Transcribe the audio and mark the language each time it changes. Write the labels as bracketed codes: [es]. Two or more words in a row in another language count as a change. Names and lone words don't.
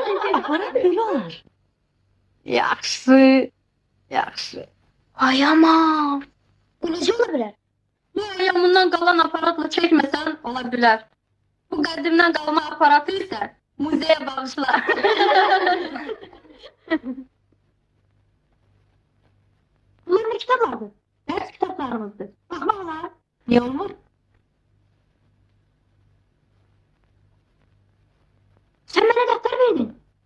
[az] Aparat belə olur. Yaxşı. Ay aman. Bu necə ola bilər? Bu ayağımından qalan aparatla çəkməsən, ola bilər. Bu qədimdən qalma aparatı isə muzeyə bağışla. [tr] Bunlar ne kitaplardır? Ders kitaplarımızdır. Bakma ola. Niye olmur? Sen bana defter verdin.